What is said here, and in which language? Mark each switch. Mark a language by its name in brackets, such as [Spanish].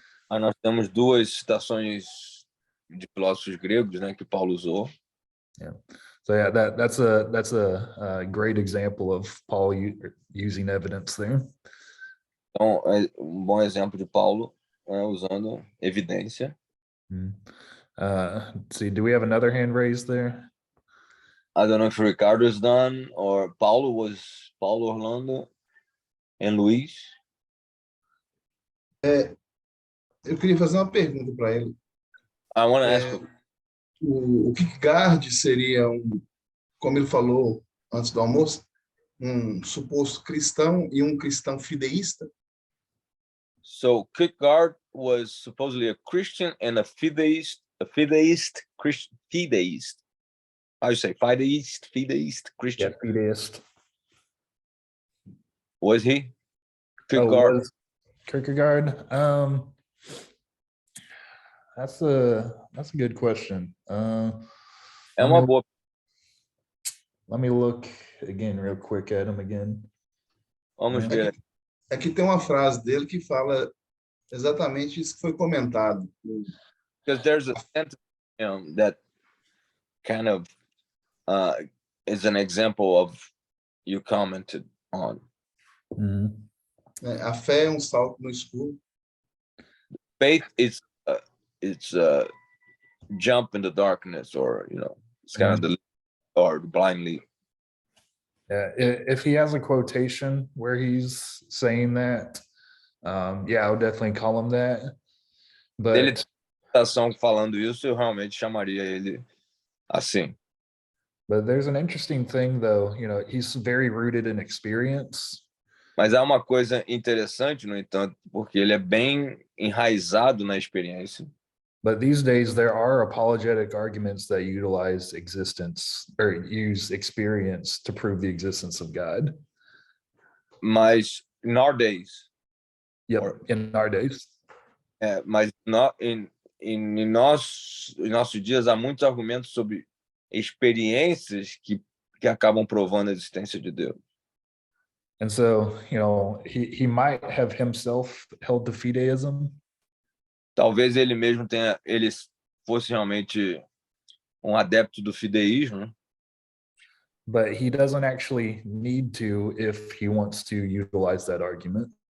[Portuguese] mas nós temos duas citações de filósofos gregos, né, que Paulo usou. [English] So yeah, that's a great example of Paul using evidence there. [Portuguese] Então, é bom exemplo de Paulo, né, usando evidência. [English] Let's see, do we have another hand raised there? I don't know if Ricardo is done or Paulo, Orlando, and Luis. [Portuguese] Eu queria fazer uma pergunta para ele. [English] I want to ask [Portuguese] O Kierkegaard seria como ele falou antes do almoço, suposto cristão e cristão fideísta? [English] So Kierkegaard was supposedly a Christian and a fideist Christian. Fideist. How you say fideist Christian? Yeah, fideist. Was he? Kierkegaard. Kierkegaard. Kierkegaard. That's a good question. [Portuguese] É uma boa. [English] Let me look again real quick at him again. [Portuguese] Vamos ver. Aqui tem uma frase dele que fala exatamente isso que foi comentado. [English] Because there's a sentence that kind of is an example of you commented on. [Portuguese] A fé é salto no escuro. [English] Faith is it's a jump in the darkness, or it's kind of the or blind leap. Yeah, if he has a quotation where he's saying that, yeah, I would definitely call him that. But [Portuguese] Ele citação falando isso, eu realmente chamaria ele assim. [English] But there's an interesting thing, though. He's very rooted in experience. [Portuguese] Mas há uma coisa interessante, no entanto, porque ele é bem enraizado na experiência. [English] But these days, there are apologetic arguments that utilize existence or use experience to prove the existence of God. [Portuguese] Mas [English] in our days, In our days. [Portuguese] mas em nossos dias há muitos argumentos sobre experiências que acabam provando a existência de Deus. [English] And so, he might have himself held to fideism. [Portuguese] Talvez ele mesmo ele fosse realmente adepto do fideísmo. [English] But he doesn't actually need to if he wants to utilize that argument.